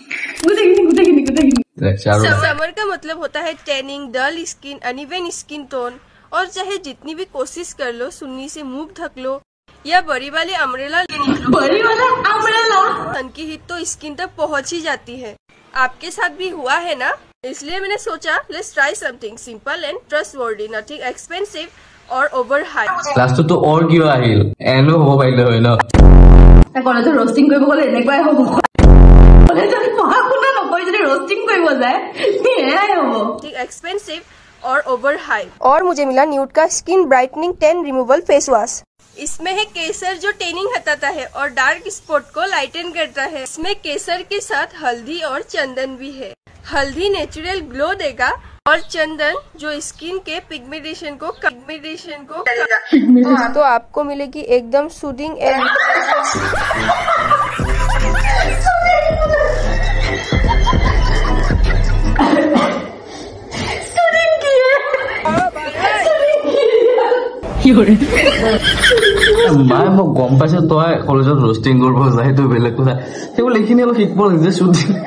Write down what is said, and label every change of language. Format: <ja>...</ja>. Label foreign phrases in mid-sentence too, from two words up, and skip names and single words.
<hi>समर का मतलब होता है टैनिंग,</hi> <en>dull skin, uneven skin tone</en> <hi>और चाहे जितनी भी कोशिश कर लो सुन्नी से मुंह ढक लो या बड़ी वाली अम्ब्रेला सन की हीट तो स्किन तक पहुंच ही जाती है आपके साथ भी हुआ है ना इसलिए मैंने सोचा</hi> <en>let's try something simple and trustworthy nothing expensive</en> <hi>और ओवर हाई</hi> <as>লাষ্টত তো অৰ কিয় আহিল এনো হ'ব পাৰিলে হয় ন কলেজত ৰোষ্টিং কৰিব গলে এনেকুৱাই হ'ব কলেজত পঢ়া শুনা নকৰি যদি ৰোষ্টিং কৰিব যায় এয়াই হ'ব</as> <hi>एक्सपेंसिव और ओवर हाई और मुझे मिला न्यूड का</hi> <en>skin brightening tan removal face wash</en> <hi>इसमें है केसर जो टेनिंग हटाता है और</hi> <en>dark spot</en> <hi>को लाइटन करता है इसमें केसर के साथ हल्दी और चंदन भी है हल्दी</hi> <en>natural glow</en> <hi>देगा और चंदन जो स्किन के पिगमेंटेशन को तो आपको मिलेगी एकदम</hi> <en>soothing and</en> <as>মায়ে মোক গম পাইছে তই কলেজত ৰোষ্টিং কৰিব যায় সেইটো বেলেগ কথা সেইবোৰ এইখিনি অলপ শিকিব লাগে শুদ্ধি</as>